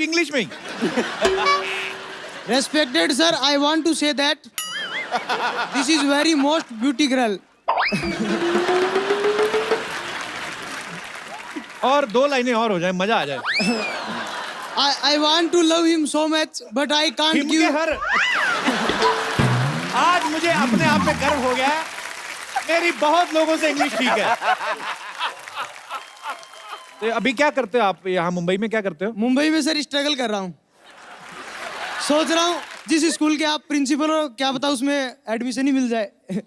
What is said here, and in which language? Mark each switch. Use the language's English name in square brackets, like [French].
[Hindi] English में ही। [English] Respected sir, I want to say that this is very most beauty girl. [Hindi] और 2 लाइनें और हो जाए, मजा आ जाए। [English] I want to love him so much, but I can't give. [Hindi] आज मुझे अपने आप पे गर्व हो गया है, मेरी बहुत लोगों से इंग्लिश ठीक है। तो अभी क्या करते हो आप यहाँ मुंबई में, क्या करते हो? मुंबई में सर स्ट्रगल कर रहा हूँ, सोच रहा हूँ जिस स्कूल के आप प्रिंसिपल हो, क्या पता उसमें एडमिशन ही मिल जाए।